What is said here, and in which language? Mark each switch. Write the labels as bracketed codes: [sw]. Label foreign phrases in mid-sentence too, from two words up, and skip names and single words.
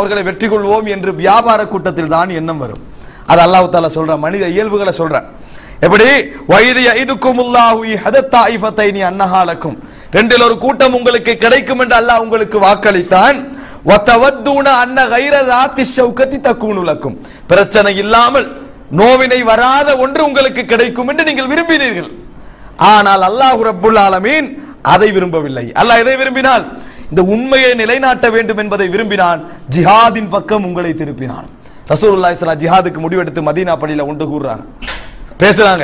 [ta] அவர்களை வெற்றி கொள்வோம் என்று வியாபார கூட்டத்தில் தான் எண்ணம் வரும். அது [ar] الله تعالى [ta] சொல்ற மனித இயல்புகளை சொல்றான். எப்படி? [ar] وإذ يعدكم الله إحدى الطائفتين أنها لكم, [ta] ரெண்டில் ஒரு கூட்டம் உங்களுக்கு கிடைக்கும் என்று அல்லாஹ் உங்களுக்கு வாக்களித்தான். [ar] وتودون أن غير ذات الشوكة تكون لكم, [ta] பிரச்சனை இல்லாமல் நோவினை வராத ஒன்று உங்களுக்கு கிடைக்கும் என்று நீங்கள் விரும்பினீர்கள். ஆனால் [ar] الله رب العالمين [ta] அதை விரும்பவில்லை. அல்லாஹ் எதை விரும்பினான்? இந்த உண்மையை நிலைநாட்ட வேண்டும் என்பதை விரும்பினான். ஜிஹாதின் பக்கம் உங்களை திருப்பினான். [ar] رسول الله صلى الله عليه [ta] ஜிஹாதுக்கு முடிவெடுத்து மதீனா பள்ளியில ஒன்று கூடுறாங்க, பேசுறாங்க.